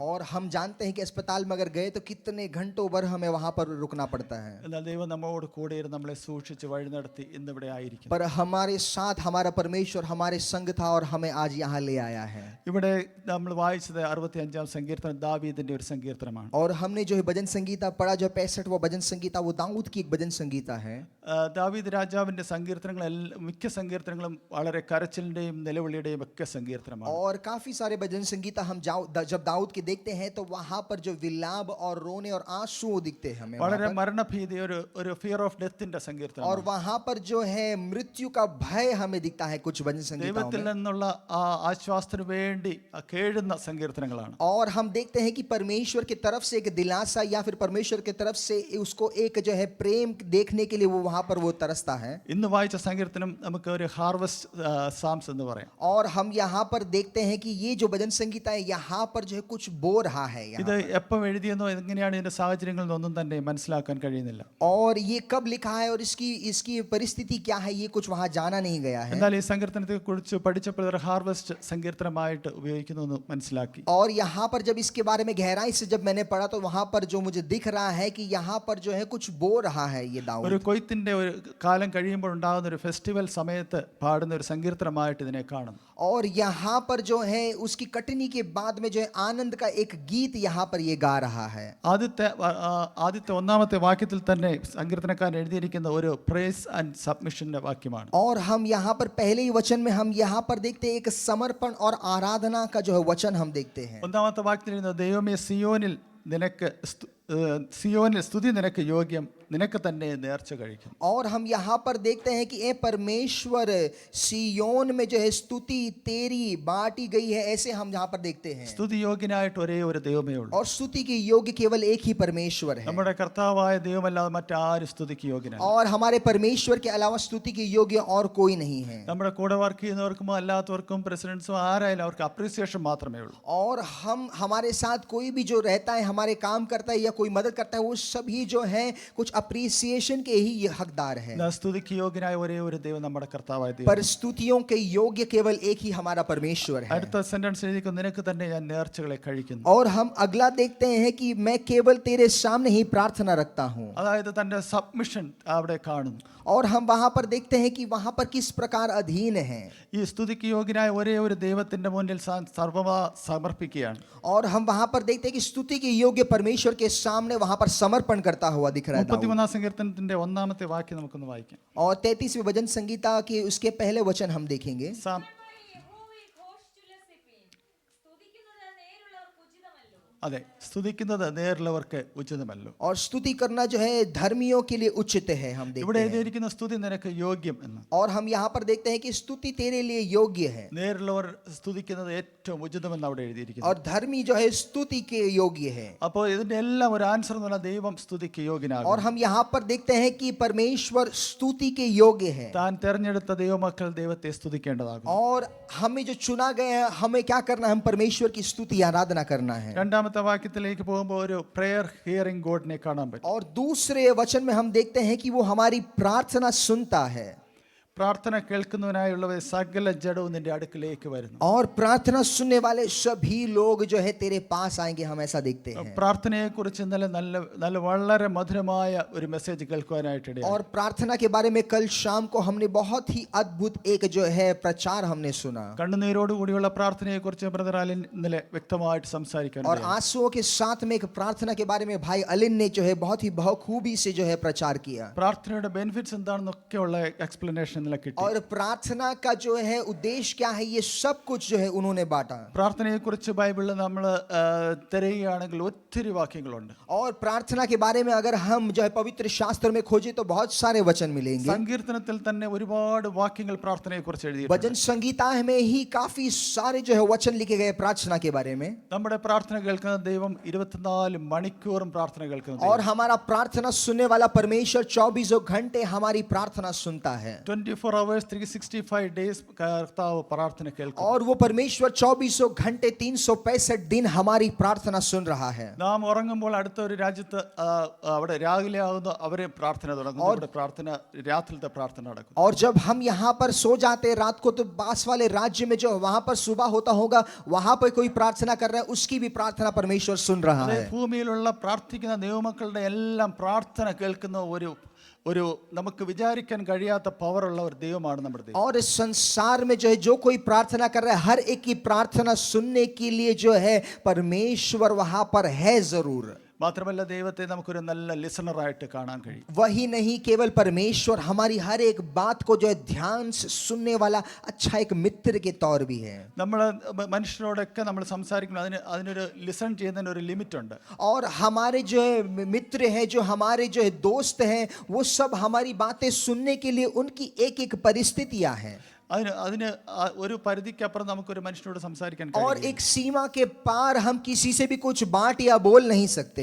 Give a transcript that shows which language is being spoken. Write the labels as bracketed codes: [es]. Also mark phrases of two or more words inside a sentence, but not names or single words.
[hi] और हम जानते हैं कि अस्पताल में अगर गए तो कितने घंटों भर हमें वहां पर रुकना पड़ता है. [ml] എന്നാൽ ദൈവം നമ്മോട് കൂടെ ഇരുന്ന് നമ്മളെ സൂക്ഷിച്ച് വഴി നടത്തി ഇന്നിവിടെ ആയിരിക്കും. [hi] पर हमारे साथ हमारा परमेश्वर हमारे संग था और हमें आज यहाँ ले आया है. [ml] ഇവിടെ നമ്മൾ വായിച്ചത് 65-ാം സങ്കീർത്തനം ദാവീദിന്റെ ഒരു സങ്കീർത്തനമാണ്. [hi] और हमने जो है भजन संगीता पढ़ा, जो 65वां भजन संगीता वो दाऊद की एक भजन संगीता है. [ml] ദാവീദ് രാജാവിന്റെ സങ്കീർത്തനങ്ങൾ മിക്ക സങ്കീർത്തനങ്ങളും വളരെ കരച്ചിലിന്റെയും നിലവിളിയുടെയും ഒക്കെ സങ്കീർത്തനമാണ്. [hi] और काफी सारे भजन संगीता हम जब दाऊद के देखते हैं तो वहां पर जो विलाप और रोने और आंसू दिखते हैं हमें. [ml] വളരെ മരണഭീതി, ഒരു [en] fear of death's [ml] സങ്കീർത്തനം. [hi] और वहां पर जो है मृत्यु का भय हमें दिखता है कुछ भजन संगीताओं [ml] ദൈവത്തിൽ [hi] में. [ml] നിന്നുള്ള ആ ആശ്വാസത്തിന് വേണ്ടി കേഴുന്ന സങ്കീർത്തനങ്ങളാണ്. [hi] और हम देखते हैं कि परमेश्वर की तरफ से एक दिलासा या फिर परमेश्वर की तरफ से उसको एक जो है प्रेम देखने के लिए वो वहां वहां पर वो तरसता है। [ml] ഇന്ന് വായിച്ച സങ്കീർത്തനം നമുക്ക് ഒരു [en] harvest psalms [ml] എന്ന് പറയാം. [hi] और हम यहाँ पर देखते हैं कि ये जो भजन संगीता है यहाँ पर जो है कुछ बो रहा है यहाँ [ml] ഇത് എപ്പോൾ എഴുതിയെന്നോ എങ്ങനെയാണ് ഇതിന്റെ സാഹചര്യങ്ങളിൽ ഒന്നും തന്നെ മനസ്സിലാക്കാൻ കഴിയുന്നില്ല. [hi] और ये कब लिखा है और इसकी इसकी परिस्थिति क्या है ये कुछ वहां जाना नहीं गया है। [ml] എന്നാൽ ഈ സങ്കീർത്തനത്തെ കുറിച്ച് പഠിച്ചപ്പോൾ ഒരു ഹാർവസ്റ്റ് സങ്കീർത്തനമായിട്ട് ഉപയോഗിക്കുന്നു എന്ന് മനസ്സിലാക്കി. [hi] और यहाँ पर जब इसके बारे में गहराई से जब मैंने पढ़ा तो वहां पर जो मुझे दिख रहा है कि यहाँ पर जो है कुछ बो रहा है ये दाऊद। [ml] ഒരു കൊയ്ത്തിന്റെ ഒരു കാലം കഴിയുമ്പോൾ ഉണ്ടാകുന്ന ഒരു ഫെസ്റ്റിവൽ സമയത്ത് പാടുന്ന ഒരു സങ്കീർത്തനമായിട്ട് ഇതിനെ കാണുന്നു. [hi] और यहाँ पर जो है उसकी कटनी के बाद में जो है आनंद का एक गीत यहाँ पर ये गा रहा है। [ml] ആദ്യത്തെ ഒന്നാമത്തെ വാക്യത്തിൽ തന്നെ സങ്കീർത്തനക്കാരൻ എഴുതിയിരിക്കുന്ന ഒരു [en] praise and submission's [ml] വാക്യമാണ്. [hi] और हम यहाँ पर पहले ही वचन में हम यहाँ पर देखते हैं एक समर्पण और आराधना का जो है वचन हम देखते हैं। [ml] ഒന്നാമത്തെ വാക്യത്തിൽ എഴുതുന്നത് ദൈവമേ സിയോനിൽ നിനക്ക് സിയോനിൽ സ്തുതി നിനക്ക് യോഗ്യം നിനക്ക് തന്നെ നേർച്ച കഴിക്കും. [hi] और हम यहाँ पर देखते हैं कि ए परमेश्वर सियोन में जो है स्तुति तेरी बांटी गई है, ऐसे हम यहाँ पर देखते हैं। [ml] സ്തുതി യോഗ്യനായിട്ട് ഒരേ ഒരു ദൈവമേ ഉള്ളൂ. [hi] और स्तुति के योग्य केवल एक ही परमेश्वर है। [ml] നമ്മുടെ കർത്താവായ ദൈവമല്ലാതെ മറ്റാരും സ്തുതിക്ക് യോഗ്യനല്ല. [hi] और हमारे परमेश्वर के अलावा स्तुति के योग्य और कोई नहीं है। [ml] നമ്മുടെ കൂടെ വർക്ക് ചെയ്യുന്നവർക്കും അല്ലാത്തവർക്കും പ്രസിഡൻസും ആരായാലും അവർക്ക് അപ്രീസിയേഷൻ മാത്രമേ ഉള്ളൂ. [hi] और हम हमारे साथ कोई भी जो रहता है हमारे काम करता है या कोई मदद करता है वो सभी जो है कुछ अप्रिसिएशन के ही ये हकदार है। [ml] സ്തുതിക്ക് യോഗ്യനായ ഒരേ ഒരു ദൈവം നമ്മുടെ കർത്താവായ ദൈവം. [hi] पर स्तुतियों के योग्य केवल एक ही हमारा परमेश्वर है। [ml] അടുത്ത സെന്റൻസ് എഴുതിയിരിക്കുന്നു നിനക്ക് തന്നെ ഞാൻ നേർച്ചകളെ കഴിക്കുന്നു. [hi] और हम अगला देखते हैं कि मैं केवल तेरे सामने ही प्रार्थना रखता हूँ। [ml] അതായത് തന്റെ സബ്മിഷൻ അവിടെ കാണുന്നു. [hi] और हम वहां पर देखते हैं कि वहां पर किस प्रकार अधीन है। [ml] ഈ സ്തുതിക്ക് യോഗ്യനായ ഒരേ ഒരു ദൈവത്തിന്റെ മുന്നിൽ സർവ്വമാ സമർപ്പിക്കുകയാണ്. [hi] और हम वहां पर देखते हैं कि स्तुति के योग्य परमेश्वर के सामने वहां पर समर्पण करता हुआ दिख रहा है। [ml] 33 സങ്കീർത്തനത്തിന്റെ ഒന്നാമത്തെ വാക്യം നമുക്കൊന്ന് വായിക്കാം. [hi] और 33वें भजन संगीता के उसके पहले वचन हम देखेंगे। [ml] അതെ, സ്തുതിക്കുന്നത് നേരുള്ളവർക്ക് ഉചിതമല്ലോ. [hi] और स्तुति करना जो है धर्मियों के लिए उचित है हम देखते [ml] ഇവിടെ [hi] हैं। [ml] എഴുതിയിരിക്കുന്ന സ്തുതി നിനക്ക് യോഗ്യം എന്ന്. [hi] और हम यहाँ पर देखते हैं कि स्तुति तेरे लिए योग्य है। [ml] നേരുള്ളവർ സ്തുതിക്കുന്നത് ഏറ്റവും ഉചിതമെന്ന് അവിടെ എഴുതിയിരിക്കുന്നു. [hi] और धर्मी जो है स्तुति के योग्य है। [ml] അപ്പോൾ ഇതിന്റെ എല്ലാം ഒരു ആൻസർ എന്ന് പറഞ്ഞാൽ ദൈവം സ്തുതിക്ക് യോഗ്യനാകും. [hi] और हम यहाँ पर देखते हैं कि परमेश्वर स्तुति के योग्य है। [ml] താൻ തെരഞ്ഞെടുത്ത ദൈവമക്കൾ ദൈവത്തെ സ്തുതിക്കേണ്ടതാകും. [hi] और हमें जो चुना गया है हमें क्या करना है, हम परमेश्वर की स्तुति आराधना करना है। [ml] രണ്ടാമത്തെ വാക്യത്തിലേക്ക് പോകുമ്പോൾ ഒരു [en] prayer hearing God [ml] കാണാൻ പറ്റും. [hi] और दूसरे वचन में हम देखते हैं कि वो हमारी प्रार्थना सुनता है। [ml] പ്രാർത്ഥന കേൾക്കുന്നവനായുള്ളവർ സകല ജഡവും നിന്റെ അടുക്കിലേക്ക് വരുന്നു. [hi] और प्रार्थना सुनने वाले सभी लोग जो है तेरे पास आएंगे, हम ऐसा देखते हैं। [ml] പ്രാർത്ഥനയെക്കുറിച്ച് ഇന്നലെ നല്ല വളരെ മധുരമായ ഒരു മെസ്സേജ് കേൾക്കുവാനായിട്ട് ഇടയായി. [hi] और प्रार्थना के बारे में कल शाम को हमने बहुत ही अद्भुत एक जो है प्रचार हमने सुना। [ml] കണ്ണുനീരോട് കൂടിയുള്ള പ്രാർത്ഥനയെക്കുറിച്ച് ബ്രദർ അലിൻ ഇന്നലെ വ്യക്തമായിട്ട് സംസാരിക്കാൻ. [hi] और आंसुओं के साथ में एक प्रार्थना के बारे में भाई अलिन ने जो है बहुत ही बखूबी से जो है प्रचार किया। [ml] പ്രാർത്ഥനയുടെ ബെനിഫിറ്റ്സ് എന്താണെന്നൊക്കെയുള്ള എക്സ്പ്ലനേഷൻ കിട്ടി. [hi] और प्रार्थना का जो है उद्देश्य क्या है ये सब कुछ जो है उन्होंने बांटा। [ml] പ്രാർത്ഥനയെക്കുറിച്ച് ബൈബിളിൽ നമ്മൾ തിരയുകയാണെങ്കിൽ ഒത്തിരി വാക്യങ്ങളുണ്ട്. [hi] और प्रार्थना के बारे में अगर हम जो है पवित्र शास्त्र में खोजे तो बहुत सारे वचन मिलेंगे। [ml] സങ്കീർത്തനത്തിൽ തന്നെ ഒരുപാട് വാക്യങ്ങൾ പ്രാർത്ഥനയെക്കുറിച്ച് എഴുതിയിട്ടുണ്ട്. [hi] भजन संगीता में ही काफी सारे जो है वचन लिखे गए प्रार्थना के बारे में। [ml] നമ്മുടെ പ്രാർത്ഥന കേൾക്കുന്ന ദൈവം 24 മണിക്കൂറും പ്രാർത്ഥന കേൾക്കുന്ന [hi] और हमारा प्रार्थना सुनने वाला परमेश्वर 24 घंटे हमारी प्रार्थना सुनता है। [en] 24 hours 365 days [ml] കർത്താവ് പ്രാർത്ഥന കേൾക്കും. [hi] और वो परमेश्वर 24 घंटे 365 दिन हमारी प्रार्थना सुन रहा है। [ml] നാം ഉറങ്ങുമ്പോൾ അടുത്ത ഒരു രാജ്യത്ത് അവിടെ രാവിലെ ആകുന്നു അവരെ പ്രാർത്ഥന തുടങ്ങും. ഇവിടെ പ്രാർത്ഥന രാത്രിയിലത്തെ പ്രാർത്ഥന നടക്കും. [hi] और जब हम यहाँ पर सो जाते हैं रात को तो पास वाले राज्य में जो वहां पर सुबह होता होगा वहां पर कोई प्रार्थना कर रहा है उसकी भी प्रार्थना परमेश्वर सुन रहा है। [ml] ഭൂമിയിലുള്ള പ്രാർത്ഥിക്കുന്ന ദൈവമക്കളുടെ എല്ലാം പ്രാർത്ഥന കേൾക്കുന്ന ഒരു നമുക്ക് വിചാരിക്കാൻ കഴിയാത്ത പവറുള്ള ഒരു ദൈവമാണ് നമ്മുടെ ദൈവം. [hi] और इस संसार में जो है जो कोई प्रार्थना कर रहा है हर एक की प्रार्थना सुनने के लिए जो है परमेश्वर वहां पर है जरूर। [ml] മാത്രമല്ല ദൈവത്തെ നമുക്കൊരു നല്ല ലിസണറായിട്ട് കാണാൻ കഴിയും. [hi] वही नहीं केवल परमेश्वर हमारी हर एक बात को जो है ध्यान से सुनने वाला अच्छा एक मित्र के तौर भी है। [ml] നമ്മൾ മനുഷ്യരോടൊക്കെ നമ്മൾ സംസാരിക്കുമ്പോൾ അതിനൊരു ലിസൺ ചെയ്യുന്നതിന് ഒരു ലിമിറ്റ് ഉണ്ട്. [hi] और हमारे जो है मित्र हैं जो हमारे जो है दोस्त हैं वो सब हमारी बातें सुनने के लिए उनकी एक एक परिस्थितियां हैं. [ml] അതിന് അതിന് ഒരു പരിധിക്കപ്പുറം നമുക്കൊരു മനുഷ്യനോട് സംസാരിക്കാൻ [hi] और [ml] കഴിയില്ല. [hi] एक सीमा के पार हम किसी से भी कुछ बात या बोल नहीं सकते।